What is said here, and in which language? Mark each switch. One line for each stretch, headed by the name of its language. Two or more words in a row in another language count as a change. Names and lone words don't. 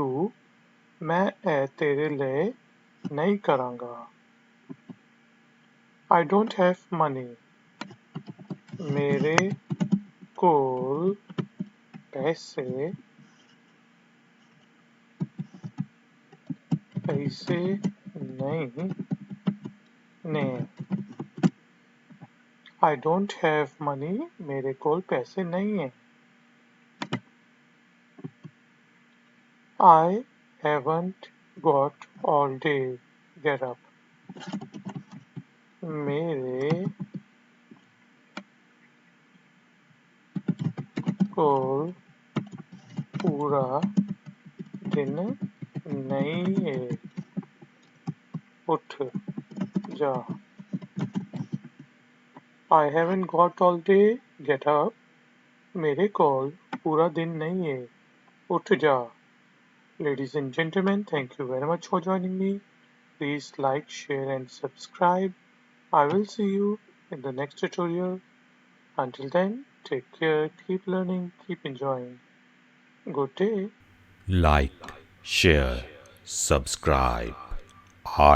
Punjabi: ਮੈਂ ਇਹ ਤੇਰੇ ਲਈ ਨਹੀਂ ਕਰਾਂਗਾ.
English: I don't have money.
Punjabi: ਮੇਰੇ ਕੋਲ ਪੈਸੇ ਨਹੀਂ ਨੇ.
English: I don't have money.
Punjabi: ਮੇਰੇ ਕੋਲ ਪੈਸੇ ਨਹੀਂ ਹੈ.
English: I haven't got all day. Get up.
Punjabi: ਮੇਰੇ ਕੋਲ ਪੂਰਾ ਦਿਨ ਨਹੀਂ ਹੈ. ਉੱਠ ਜਾ.
English: I haven't got all day. Get up.
Punjabi: ਮੇਰੇ ਕੋਲ ਪੂਰਾ ਦਿਨ ਨਹੀਂ ਹੈ. ਉੱਠ ਜਾ.
English: Ladies and gentlemen, thank you very much for joining me. Please like, share and subscribe. I will see you in the next tutorial. Until then, take care, keep learning, keep enjoying. Good day. Like, share, subscribe.